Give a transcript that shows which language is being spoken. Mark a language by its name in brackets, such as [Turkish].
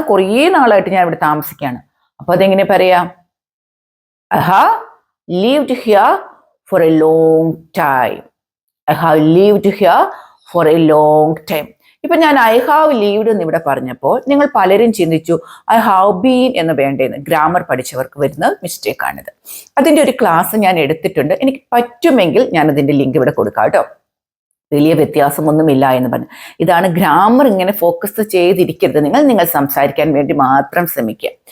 [Malayalam] കുറേ നാളായിട്ട് ഞാൻ ഇവിടെ താമസിക്കുകയാണ്. അപ്പൊ അതെങ്ങനെ പറയാം? [English] I have lived here for a long time. I have lived here for a long time. [Malayalam] ഇപ്പൊ ഞാൻ [English] I have leaved [Malayalam] എന്ന് ഇവിടെ പറഞ്ഞപ്പോൾ നിങ്ങൾ പലരും ചിന്തിച്ചു [English] I have been [Malayalam] എന്ന് വേണ്ടേന്ന്. ഗ്രാമർ പഠിച്ചവർക്ക് വരുന്ന മിസ്റ്റേക്കാണിത്. അതിന്റെ ഒരു ക്ലാസ് ഞാൻ എടുത്തിട്ടുണ്ട്. എനിക്ക് പറ്റുമെങ്കിൽ ഞാൻ അതിന്റെ ലിങ്ക് ഇവിടെ കൊടുക്കാം കേട്ടോ. വലിയ വ്യത്യാസമൊന്നുമില്ല എന്ന് പറഞ്ഞു. ഇതാണ് ഗ്രാമർ. ഇങ്ങനെ ഫോക്കസ് ചെയ്തിരിക്കരുത്. നിങ്ങൾ സംസാരിക്കാൻ വേണ്ടി മാത്രം ശ്രമിക്കുക.